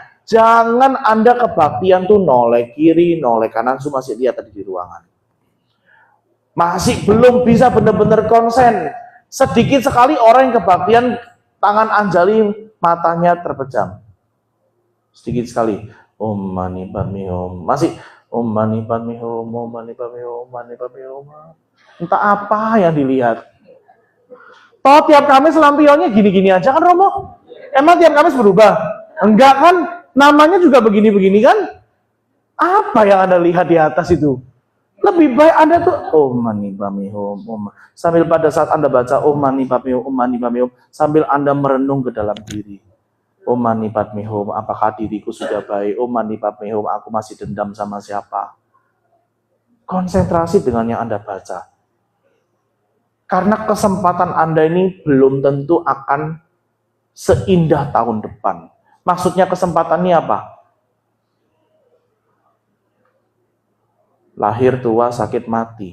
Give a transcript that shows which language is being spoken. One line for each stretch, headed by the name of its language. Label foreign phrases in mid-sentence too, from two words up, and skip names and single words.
Indonesian: Jangan Anda kebaktian tuh noleh kiri, noleh kanan, masih lihat tadi di ruangan. Masih belum bisa benar-benar konsen. Sedikit sekali orang yang kebaktian, tangan anjali, matanya terpejam. Sedikit sekali.
Sanskrit: Om mani padme om. Masih om mani padme om, om mani padme om, mani padme om.
Indonesian: Entah apa yang dilihat. Toh tiap Kamis lampionnya gini-gini aja kan Romo? Emang tiap Kamis berubah? Enggak kan? Namanya juga begini-begini kan? Apa yang Anda lihat di atas itu? Lebih baik Anda tuh
Sanskrit: om mani padme om.
Indonesian: Sambil pada saat Anda baca
Sanskrit: om mani padme om,
Indonesian: sambil Anda merenung ke dalam diri.
Sanskrit: Om mani padme hum,
Indonesian: apakah diriku sudah baik?
Sanskrit: Om mani padme hum,
Indonesian: aku masih dendam sama siapa? Konsentrasi dengan yang Anda baca. Karena kesempatan Anda ini belum tentu akan seindah tahun depan. Maksudnya kesempatannya apa? Lahir tua, sakit mati.